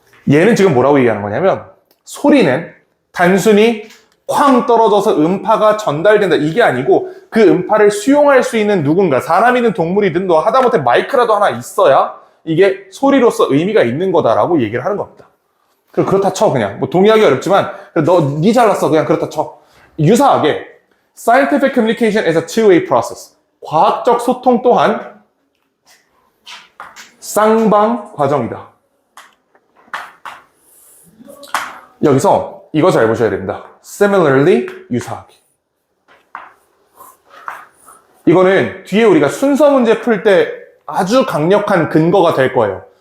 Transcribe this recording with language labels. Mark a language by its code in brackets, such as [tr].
[ko] 얘는 지금 뭐라고 얘기하는 거냐면 소리는 단순히 쾅 떨어져서 음파가 전달된다. 이게 아니고 그 음파를 수용할 수 있는 누군가, 사람이든 동물이든 너 하다못해 마이크라도 하나 있어야 이게 소리로서 의미가 있는 거다라고 얘기를 하는 겁니다. 그렇다 쳐, 그냥. 뭐 동의하기 어렵지만 니 잘났어. 그냥 그렇다 쳐. [en] 유사하게 scientific communication is a two-way process. [ko] 과학적 소통 또한 쌍방 과정이다. 여기서 이거 잘 보셔야 됩니다. Similarly, 유사하게. 이거는 뒤에 우리가 순서 문제 풀 때 아주 강력한 근거가 될 거예요.